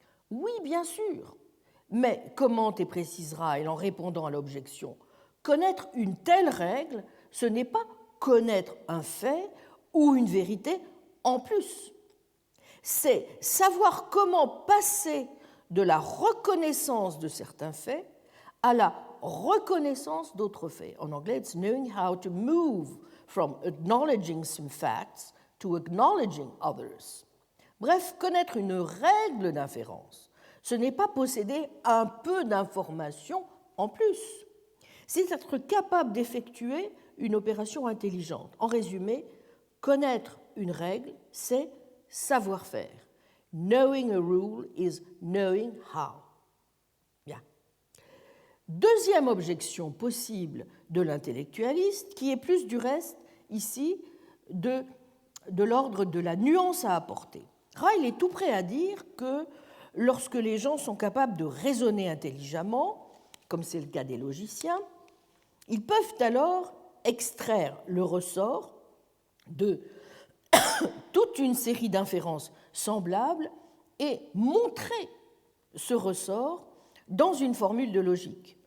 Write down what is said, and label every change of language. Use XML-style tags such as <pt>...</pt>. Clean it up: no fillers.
<fr>Oui, bien sûr, mais commente et précise Ryle en répondant à l'objection, connaître une telle règle, ce n'est pas connaître un fait ou une vérité en plus. C'est savoir comment passer de la reconnaissance de certains faits à la reconnaissance d'autres faits. En anglais,</fr> <en>it's knowing how to move from acknowledging some facts to acknowledging others.</en> <fr>Bref, connaître une règle d'inférence, ce n'est pas posséder un peu d'information en plus. C'est être capable d'effectuer une opération intelligente. En résumé, connaître une règle, c'est savoir faire.</fr> <en>Knowing a rule is knowing how.</en> <fr>Bien. Deuxième objection possible de l'intellectualiste, qui est plus du reste ici de l'ordre de la nuance à apporter. Ryle est tout prêt à dire que lorsque les gens sont capables de raisonner intelligemment, comme c'est le cas des logiciens, ils peuvent alors extraire le ressort de toute une série d'inférences semblables et montrer ce ressort dans une formule de logique.</fr>